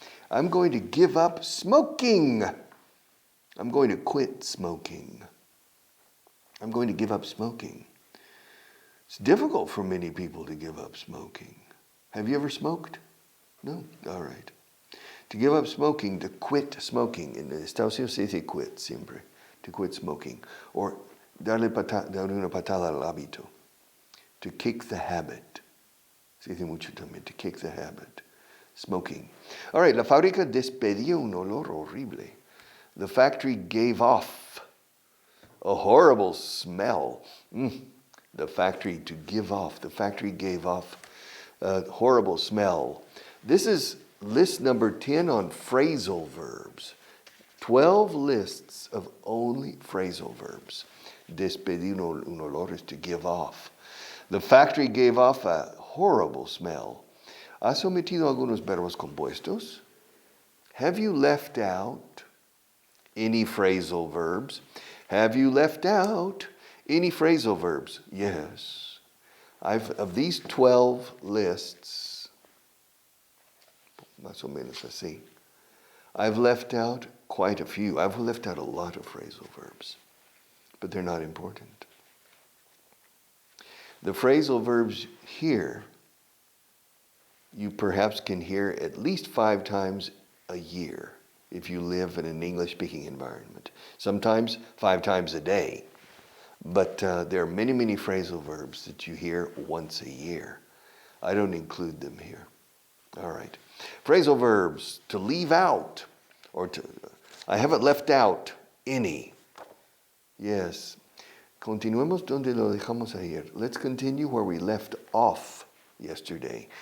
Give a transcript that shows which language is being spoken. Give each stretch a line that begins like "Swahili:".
English: I'm going to give up smoking. I'm going to quit smoking. I'm going to give up smoking. It's difficult for many people to give up smoking. Have you ever smoked? No? All right. To give up smoking, to quit smoking.
Spanish: En Estados Unidos se dice quit siempre.
English: To quit smoking.
Spanish: Or darle una patada al hábito.
English: To kick the habit.
Spanish: Se dice mucho también.
English: To kick the habit. Smoking. All right.
Spanish: La fábrica despedió un olor horrible.
English: The factory gave off a horrible smell. The factory to give off. The factory gave off a horrible smell. This is list number 10 on phrasal verbs. 12 lists of only phrasal verbs.
Spanish: Despedir un olor
English: is to give off. The factory gave off a horrible smell.
Spanish: ¿Has omitido algunos verbos compuestos?
English: Have you left out any phrasal verbs? Have you left out any phrasal verbs? Yes. Of these 12 lists,
Spanish: más o menos así,
English: I've left out quite a few. I've left out a lot of phrasal verbs, but they're not important. The phrasal verbs here, you perhaps can hear at least 5 times a year if you live in an English-speaking environment. Sometimes 5 times a day. But there are many, many phrasal verbs that you hear once a year. I don't include them here. All right. Phrasal verbs, to leave out, or I haven't left out any. Yes.
Spanish: Continuemos donde lo dejamos ayer.
English: Let's continue where we left off yesterday.